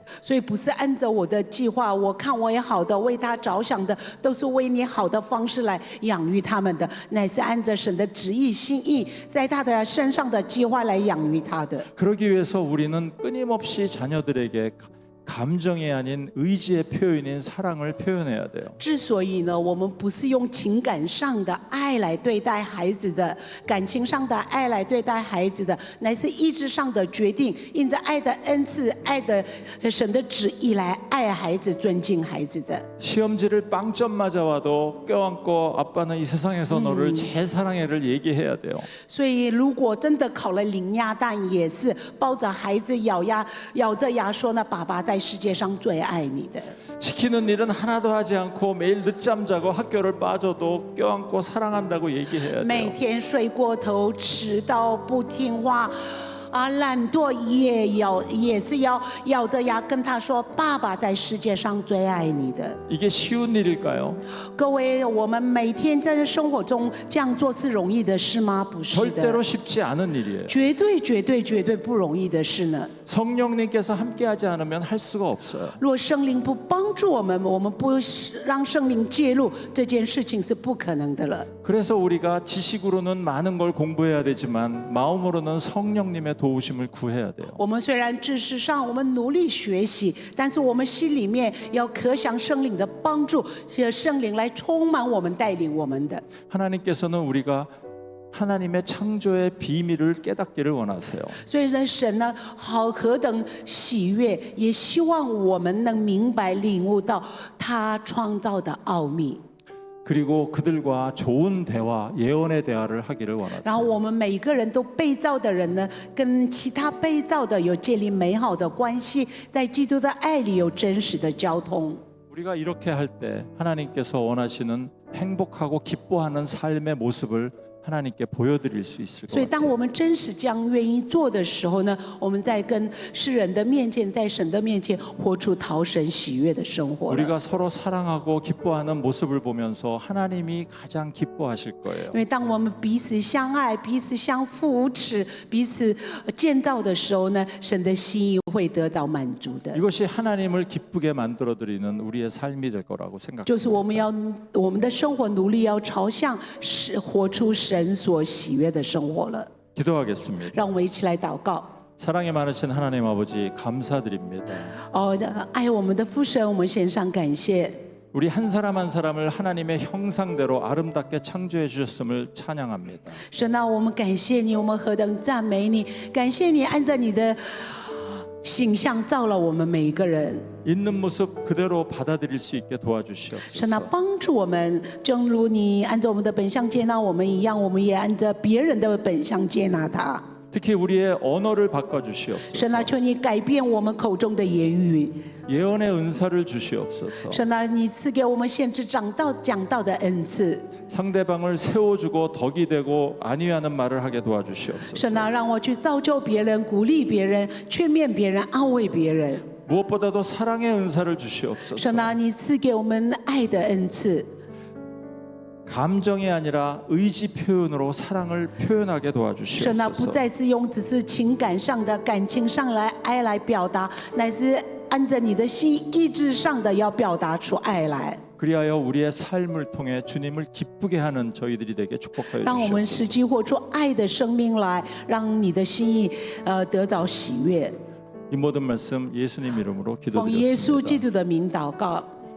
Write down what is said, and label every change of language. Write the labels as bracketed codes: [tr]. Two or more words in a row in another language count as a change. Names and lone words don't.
[zh] 所以不是按照我的计划，我看我也好的，为他着想的，都是为你好的方式来养育他们的，乃是按着神的旨意心意，在他的身上的计划来养育他的。 [ko] 그러기 위해서 우리는 끊임없이 자녀들에게 감정이 아닌 의지의 표현인 사랑을 표현해야 돼요. [zh] 之所以呢，我们不是用情感上的爱来对待孩子的，感情上的爱来对待孩子的，乃是意志上的决定，因着爱的恩赐、爱的神的旨意来爱孩子、尊敬孩子的。 [ko] 시험지를 빵점 맞아와도 껴안고 아빠는 이 세상에서 너를 제일 사랑해를 얘기해야 돼요. [zh] 所以，如果真的考了零鸭蛋，也是抱着孩子咬着牙说呢：“爸爸在世界上最爱你的。” [ko] 시키는 일은 하나도 하지 않고 매일 늦잠 자고 학교를 빠져도 껴안고 사랑한다고 얘기해야 [zh] 每 [ko] 돼요. [zh] 天睡过头、迟到、不听话。懒惰也是要咬着牙跟他说：“爸爸在世界上最爱你的。” [ko] 이게 쉬운 일일까요? [zh] 各位，我们每天在生活中这样做是容易的事吗？不是的， [ko] 절대로 쉽지 않은 일이에요. [zh] 绝对不容易的事呢。 [ko] 성령님께서 함께하지 않으면 할 수가 없어요. [zh] 若圣灵不帮助我们，我们不让圣灵介入，这件事情是不可能的了。 [ko] 그래서 우리가 지식으로는 많은 걸 공부해야 되지만 마음으로는 성령님의 도우심을 구해야 돼요. [zh] 我们虽然知识上我们努力学习，但是我们心里面要渴想圣灵的帮助，让圣灵来充满我们，带领我们的。 [ko] 하나님께서는 우리가 하나님의 창조의 비밀을 깨닫기를 원하세요. [zh] 所以呢，神呢，何等喜悦，也希望我们能明白领悟到他创造的奥秘。 [ko] 그리고 그들과 좋은 대화, 예언의 대화를 하기를 [zh] 然后 [ko] 원하세요. [zh] 我们每一个人都被造的人呢，跟其他被造的有建立美好的关系，在基督的爱里有真实的交通。 [ko] 우리가 이렇게 할 때 하나님께서 원하시는 행복하고 기뻐하는 삶의 모습을 하나님께 보여드릴 수 있을 [zh] 所以， [ko] 것 [zh] 当 [ko] 같아요. [zh] 我们真实这样愿意做的时候呢，我们在跟世人的面前，在神的面前，活出讨神喜悦的生活了。 [ko] 우리가 서로 사랑하고 기뻐하는 모습을 보면서 하나님이 가장 기뻐하실 거예요. [zh] 因为当我们彼此相爱、彼此相扶持、彼此建造的时候呢，神的心意会得到满足的。 [ko] 이것이 하나님을 기쁘게 만들어 드리는 우리의 삶이 될 거라고 [zh] 就是 [ko] 생각합니다. [zh] 我们的生活努力要朝向活出神所喜悦的生活了。 [ko] 기도하겠습니다. [zh] 让我们一起来祷告。 [ko] 사랑이 많으신 하나님 아버지 감사드립니다. [zh] 爱我们的父神，我们献上感谢。 [ko] 우리 한 사람 한 사람을 하나님의 형상대로 아름답게 창조해 주셨음을 찬양합니다. [zh] 神啊，我们感谢你，我们何等赞美你，感谢你按照你的形象造了我们每一个人。 [ko] 있는 모습 그대로 받아들일 수 있게 [zh] 神啊， [ko] 도와주시옵소서. [zh] 帮助我们，正如你按照我们的本相接纳我们一样，我们也按照别人的本相接纳他。 [ko] 특히 우리의 언어를 바꿔 주시옵소서. [zh] 神啊，求你改变我们口中的言语。 [ko] 예언의 은사를 주시옵소서. [zh] 神啊，你赐给我们先知讲道的恩赐。 [ko] 상대방을 세워주고 덕이 되고 안위하는 말을 하게 도와주시옵소서. [zh] 神啊，让我去造就别人、鼓励别人、劝勉别人、安慰别人。 [ko] 무엇보다도 사랑의 은사를 주시옵소서. [zh] 神啊，你赐给我们爱的恩赐。 [ko] 감정이 아니라 의지 표현으로 사랑을 표현하게 [zh] 神啊，不 [ko] 도와주시옵소서. [zh] 再是用只是情感上的、感情上来爱来表达，乃是按着你的心意志上的要表达出爱来。 [ko] 그리하여 우리의 삶을 통해 주님을 기쁘게 하는 저희들이 되게 축복하여 [zh] 让我们 [ko] 주시옵소서. [zh] 实际活出爱的生命来，让你的心意得着喜悦。 [ko] 이 모든 말씀 예수님 이름으로 [zh] 奉耶稣基 [ko] 기도드렸습니다. [zh] 督的名祷告。